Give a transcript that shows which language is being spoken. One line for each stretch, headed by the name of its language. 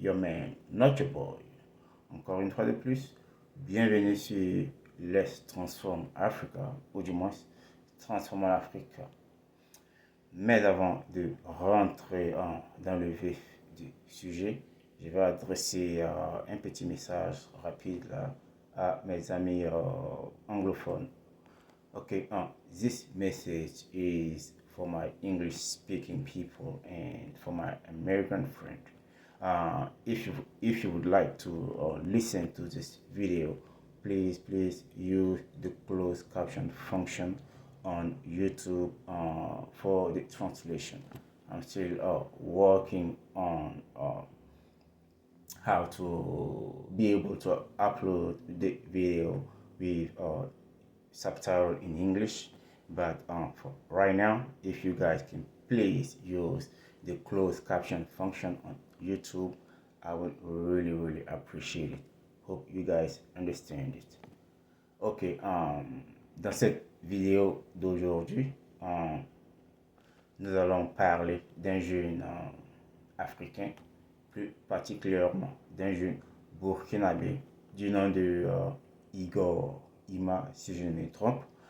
English: Your Man, Not Your Boy.
French: Encore une fois de plus, bienvenue sur Let's Transform Africa, ou du moins Transformer l'Afrique. Mais avant de rentrer dans le vif du sujet, je vais adresser un petit message rapide là, à mes amis anglophones.
English: Okay, this message is for my English speaking people and for my American friend. If you would like to listen to this video, please use the closed caption function on YouTube for the translation. I'm still working on how to be able to upload the video with subtitle in English. But for right now, if you guys can please use the closed caption function on YouTube, I would really appreciate it. Hope you guys understand it.
French: Ok, dans cette vidéo d'aujourd'hui, nous allons parler d'un jeune africain, plus particulièrement d'un jeune burkinabé du nom de Igor Ima, si je ne me trompe.